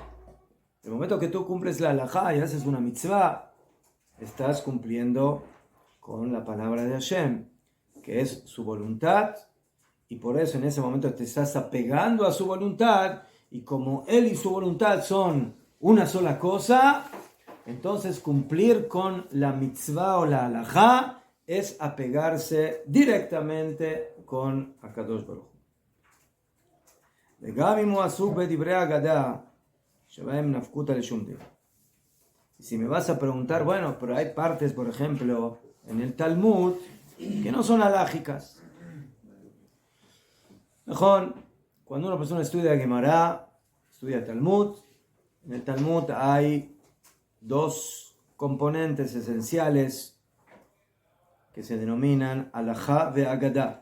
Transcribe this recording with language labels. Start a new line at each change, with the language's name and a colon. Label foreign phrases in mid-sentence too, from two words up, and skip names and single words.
Spanish: El momento que tú cumples la halajá y haces una mitzvah, estás cumpliendo con la palabra de Hashem, que es su voluntad, y por eso en ese momento te estás apegando a su voluntad, y como Él y su voluntad son una sola cosa, entonces cumplir con la mitzvah o la halajá es apegarse directamente con
Hebrew: הקדוש ברוך הוא. וגם אם הוא עסוק בדברי אגדה, שבהם נפקותא לשום דבר.
Spanish: Y si me vas a preguntar, bueno, pero hay partes, por ejemplo, en el Talmud, que no son halágicas. Mejor, cuando una persona estudia Gemara, estudia Talmud, en el Talmud hay dos componentes esenciales que se denominan
Hebrew: הלכה ואגדה.